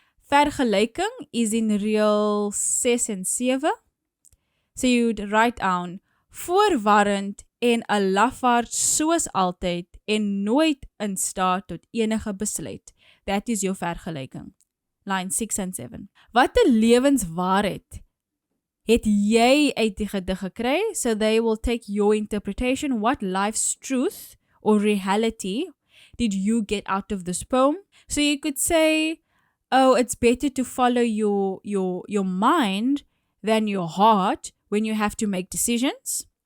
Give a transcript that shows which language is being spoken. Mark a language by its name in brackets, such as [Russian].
[Afrikaans] Vergelyking is in reel 6 and 7. [English] So you'd write down [Afrikaans] voorwarend en 'n lafaard soos altyd en nooit in staat tot enige besluit. [English] That is your vergelyking. Line 6 and 7. [Afrikaans] Wat 'n lewenswaarheid het jy uit die gedig gekry? [English] So they will take your interpretation. What life's truth or reality did you get out of this poem? So you could say, oh, it's better to follow your mind than your heart when you have to make decisions.